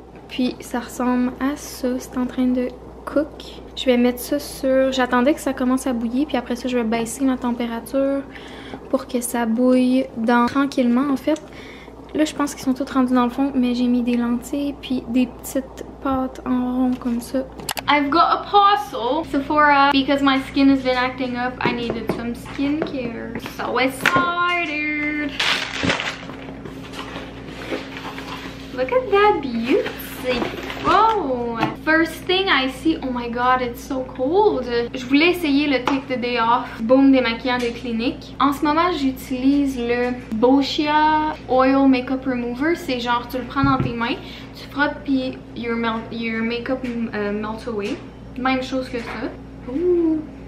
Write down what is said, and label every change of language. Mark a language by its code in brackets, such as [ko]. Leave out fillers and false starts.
[fr] Puis ça ressemble à ça, c'est en train de cook. Je vais mettre ça sur... J'attendais que ça commence à bouillir, puis après ça je vais baisser ma température pour que ça bouille tranquillement en fait. Là, je pense qu'ils sont tous rendus dans le fond, mais j'ai mis des lentilles puis des petites pâtes en rond comme ça. [en] I've got a parcel. Sephora, because my skin has been acting up, I needed some skincare. So excited. Look at that beauty. Whoa! First thing I see, oh my god, it's so cold. [fr] Je voulais essayer le Take the Day Off Baume démaquillant de Clinique. En ce moment, j'utilise le Boscia Oil Makeup Remover. C'est genre, tu le prends dans tes mains, tu frottes puis [en] your makeup melts away. [fr] Même chose que ça. Ooh.